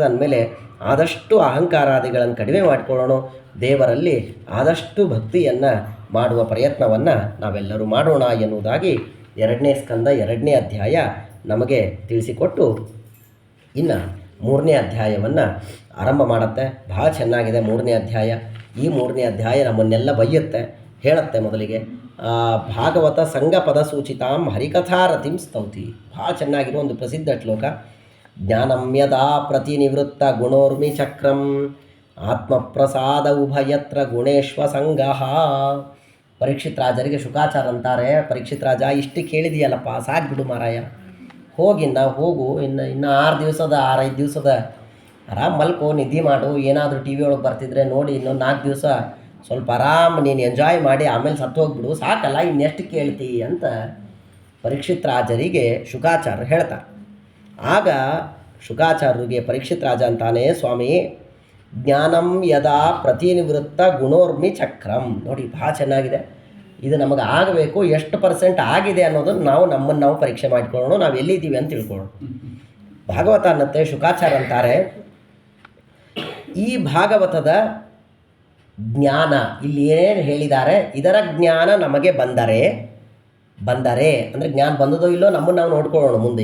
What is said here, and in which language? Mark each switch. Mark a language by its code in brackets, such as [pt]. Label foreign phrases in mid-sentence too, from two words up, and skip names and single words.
[kn] ಅಂದಮೇಲೆ ಆದಷ್ಟು ಅಹಂಕಾರಾದಿಗಳನ್ನು ಕಡಿಮೆ ಮಾಡಿಕೊಳ್ಳೋಣ, ದೇವರಲ್ಲಿ ಆದಷ್ಟು ಭಕ್ತಿಯನ್ನು ಮಾಡುವ ಪ್ರಯತ್ನವನ್ನು ನಾವೆಲ್ಲರೂ ಮಾಡೋಣ ಎನ್ನುವುದಾಗಿ 2ನೇ ಸ್ಕಂದ 2ನೇ ಅಧ್ಯಾಯ ನಮಗೆ ತಿಳಿಸಿಕೊಟ್ಟು ಇನ್ನು 3ನೇ ಅಧ್ಯಾಯವನ್ನು ಆರಂಭ ಮಾಡುತ್ತೆ. ಭಾಳ ಚೆನ್ನಾಗಿದೆ 3ನೇ ಅಧ್ಯಾಯ. ಈ 3ನೇ ಅಧ್ಯಾಯ ನಮ್ಮನ್ನೆಲ್ಲ ಬೈಯುತ್ತೆ, ಹೇಳುತ್ತೆ. ಮೊದಲಿಗೆ [sa] ಭಾಗವತ ಸಂಘ ಪದ ಸೂಚಿತಾಂ ಹರಿಕಥಾರತಿಂ ಸ್ತೌತಿ. [kn] ಭಾಳ ಚೆನ್ನಾಗಿರೋ ಒಂದು ಪ್ರಸಿದ್ಧ ಶ್ಲೋಕ. [sa] ಜ್ಞಾನಂ ಯದಾ ಪ್ರತಿನಿವೃತ್ತ ಗುಣೋರ್ಮಿ ಚಕ್ರಂ ಆತ್ಮಪ್ರಸಾದ ಉಭಯತ್ರ ಗುಣೇಶ್ವ ಸಂಗಃ. [kn] ಪರೀಕ್ಷಿತ್ ರಾಜರಿಗೆ ಶುಕಾಚಾರ ಅಂತಾರೆ, ಪರೀಕ್ಷಿತ್ ರಾಜ ಇಷ್ಟು ಕೇಳಿದೆಯಲ್ಲಪ್ಪ, ಸಾಕ್ಬಿಡು ಮಾರಾಯ, ಹೋಗು, ಇನ್ನು 6-5 ದಿವಸದ ಆರಾಮ್ ಮಲ್ಕೋ, ನಿದ್ದೆ ಮಾಡು, ಏನಾದರೂ ಟಿ ವಿ ಒಳಗೆ ಬರ್ತಿದ್ರೆ ನೋಡಿ, ಇನ್ನೊಂದು 4 ದಿವಸ ಸ್ವಲ್ಪ ಆರಾಮ್ ನೀನು ಎಂಜಾಯ್ ಮಾಡಿ ಆಮೇಲೆ ಸತ್ತು ಹೋಗ್ಬಿಡು, ಸಾಕಲ್ಲ, ಇನ್ನೆಷ್ಟು ಕೇಳ್ತಿ ಅಂತ ಪರೀಕ್ಷಿತ್ ರಾಜರಿಗೆ ಶುಕಾಚಾರ್ಯರು ಹೇಳ್ತಾರೆ. ಆಗ ಶುಕಾಚಾರ್ಯರಿಗೆ ಪರೀಕ್ಷಿತ್ ರಾಜ ಅಂತಾನೆ, ಸ್ವಾಮಿ [sa] ಜ್ಞಾನಂ ಯದಾ ಪ್ರತಿನಿವೃತ್ತ ಗುಣೋರ್ಮಿ ಚಕ್ರಂ. [kn] ನೋಡಿ ಭಾಳ ಚೆನ್ನಾಗಿದೆ, ಇದು ನಮಗೆ ಆಗಬೇಕು. ಎಷ್ಟು % ಆಗಿದೆ ಅನ್ನೋದನ್ನು ನಮ್ಮನ್ನು ನಾವು ಪರೀಕ್ಷೆ ಮಾಡಿಕೊಳ್ಳೋಣ, ನಾವು ಎಲ್ಲಿದ್ದೀವಿ ಅಂತ ತಿಳ್ಕೊಳ್ಳೋಣ. ಭಾಗವತ ಅನ್ನತ್ತೆ, ಶುಕಾಚಾರ್ಯ ಅಂತಾರೆ, ಈ ಭಾಗವತದ ಜ್ಞಾನ ಇಲ್ಲಿ ಏನೇನು ಹೇಳಿದ್ದಾರೆ, ಇದರ ಜ್ಞಾನ ನಮಗೆ ಬಂದರೆ ಅಂದರೆ ಜ್ಞಾನ ಬಂದದೋ ಇಲ್ಲೋ ನಮ್ಮನ್ನು ನಾವು ನೋಡ್ಕೊಳ್ಳೋಣ ಮುಂದೆ.